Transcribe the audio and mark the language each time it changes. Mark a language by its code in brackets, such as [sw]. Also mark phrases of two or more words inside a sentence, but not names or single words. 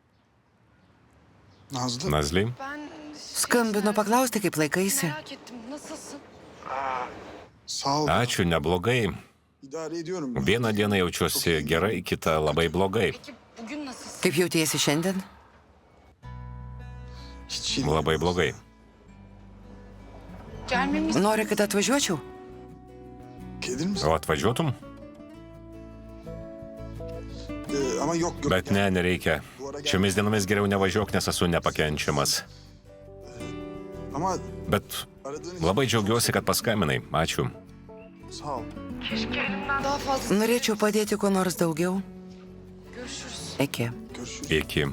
[tr] Nazlı. Nazly, Ben [lt] skambinu paklausti, kaip laikaisi. [tr] merak ettim. Nasılsın? Sağ ol. [lt] ačiū, neblogai. [tr] İdare ediyorum. [lt] Vieną dieną jaučiuosi gerai, kitą labai blogai. [tr] Peki bugün nasılsın? [lt] Kaip jautiesi šiandien? [tr] Hiç iyi. [lt] Labai blogai. [tr] Gelmemiz [lt] Nori, kad atvažiuočiau? [tr] Gelir misin? [lt] O atvažiuotum? [tr] Ama yok yok. [lt] Bet ne, nereikia. Šiomis dienomis geriau nevažiuok, nes esu nepakenčiamas. [tr] Ama [lt] Bet [tr] aradığın için [lt] labai džiaugiuosi, kad paskambinai. Ačiū. [tr] sağ ol. daha fazla [lt] Norėčiau padėti kuo nors daugiau. [tr] görüşürüz. [lt] Iki. [tr] Görüşürüz. [lt] Iki.